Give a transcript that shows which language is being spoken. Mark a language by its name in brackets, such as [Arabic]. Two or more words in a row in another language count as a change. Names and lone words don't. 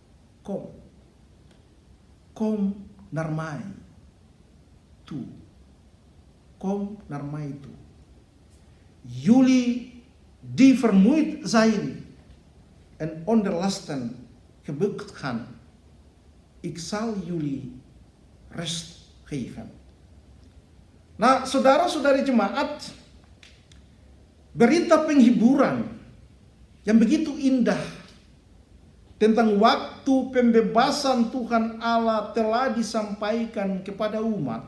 [Dutch] Kom naar mij toe. Kom naar mij toe. Jullie die vermoeid zijn en onder lasten gebukt gaan. Ik zal jullie rust geven. [Indonesian] Nah, saudara-saudari jemaat, berita penghiburan yang begitu indah tentang waktu pembebasan Tuhan Allah telah disampaikan kepada umat.